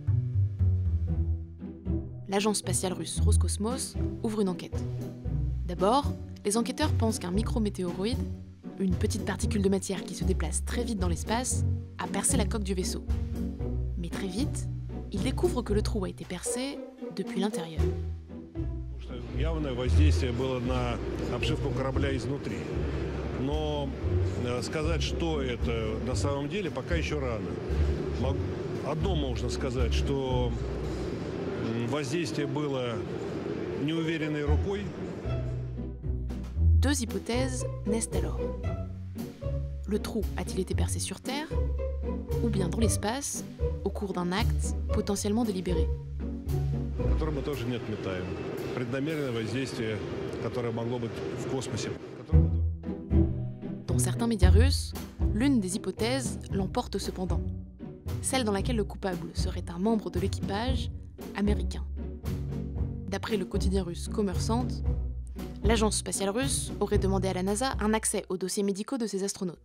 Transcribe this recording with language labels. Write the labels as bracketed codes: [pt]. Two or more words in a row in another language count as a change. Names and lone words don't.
[fr] L'agence spatiale russe Roscosmos ouvre une enquête. D'abord, les enquêteurs pensent qu'un micrométéoroïde, une petite particule de matière qui se déplace très vite dans l'espace, a percé la coque du vaisseau. Mais très vite, ils découvrent que le trou a été percé depuis l'intérieur. [ru] Явное воздействие было на обшивку корабля изнутри. Но сказать, что это на самом деле, пока еще рано. Одно можно сказать, что воздействие было неуверенной рукой. [fr] Deux hypothèses naissent alors. Le trou a-t-il été percé sur Terre, ou bien dans l'espace, au cours d'un acte potentiellement délibéré ? [ru] Который мы тоже не отметаем. Преднамеренное воздействие, которое могло быть в космосе. [fr] Dans certains médias russes, l'une des hypothèses l'emporte cependant. Celle dans laquelle le coupable serait un membre de l'équipage américain. D'après le quotidien russe Kommersant, l'agence spatiale russe aurait demandé à la NASA un accès aux dossiers médicaux de ses astronautes.